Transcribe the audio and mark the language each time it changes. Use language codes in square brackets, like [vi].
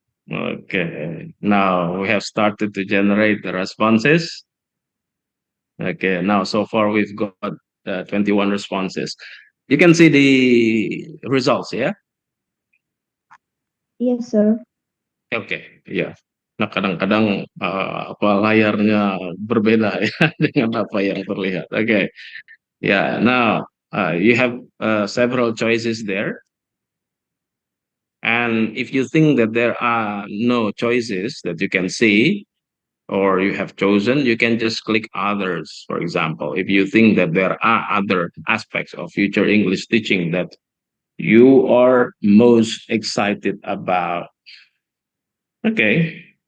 [en] Okay, now we have started to generate the responses. Okay, now so far we've got 21 responses. You can see the results, yeah? Yes, sir. Okay, ya. [id] Nah, kadang-kadang apa layarnya berbeda ya dengan apa yang terlihat. Okay, yeah. [en] Now you have several choices there. And if you think that there are no choices that you can see or you have chosen, you can just click others. For example, if you think that there are other aspects of future English teaching that you are most excited about. Okay.